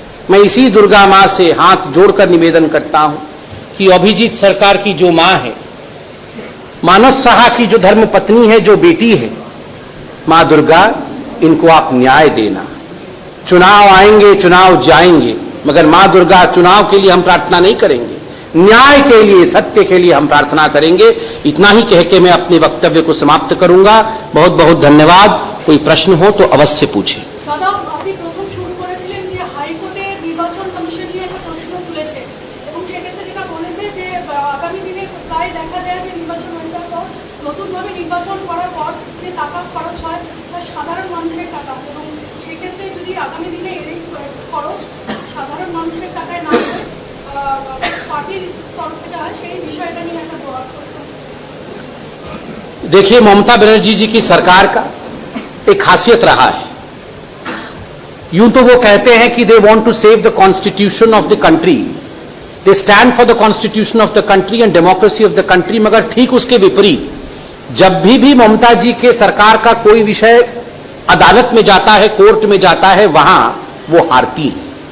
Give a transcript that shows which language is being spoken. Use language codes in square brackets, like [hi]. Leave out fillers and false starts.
[hi] मैं इसी दुर्गा मां से हाथ जोड़कर निवेदन करता हूं कि अभिजीत सरकार की जो मां है, मानस साहा की जो धर्म पत्नी है, जो बेटी है, मां दुर्गा इनको आप न्याय देना। चुनाव आएंगे, चुनाव जाएंगे, मगर मां दुर्गा चुनाव के लिए हम प्रार्थना नहीं करेंगे, न्याय के लिए, सत्य के लिए हम प्रार्थना करेंगे। इतना ही कह के मैं अपने वक्तव्य को समाप्त करूंगा। बहुत बहुत धन्यवाद। कोई प्रश्न हो तो अवश्य पूछे। [bn] দাদা, আপনি প্রথম শুরু করেছিলেন যে হাইকোর্টে নির্বাচন কমিশন নিয়ে একটা প্রশ্ন তুলেছে এবং সেক্ষেত্রে যেটা বলেছে যে আগামী দিনে প্রায় দেখা যায় যে নির্বাচন হয়ে যাওয়ার পর নতুনভাবে নির্বাচন করার পর যে টাকা খরচ হয় তা সাধারণ মানুষের টাকা, এবং সেক্ষেত্রে যদি আগামী দিনে এই খরচ সাধারণ মানুষের টাকায় না হয় [hi] पार्टिर तरफ से [bn] সেই বিষয়টা নিয়ে একটা বড় প্রশ্ন। [hi] देखिए, ममता बनर्जी जी की सरकार का एक खासियत रहा है। यूं तो वो कहते हैं कि [en] they want to save the constitution of the country, [hi] दे stand for the constitution of the country and democracy of the country, मगर ठीक उसके विपरीत जब भी ममता जी के सरकार का कोई विषय अदालत में जाता है, कोर्ट में जाता है, वहां वो हारती है।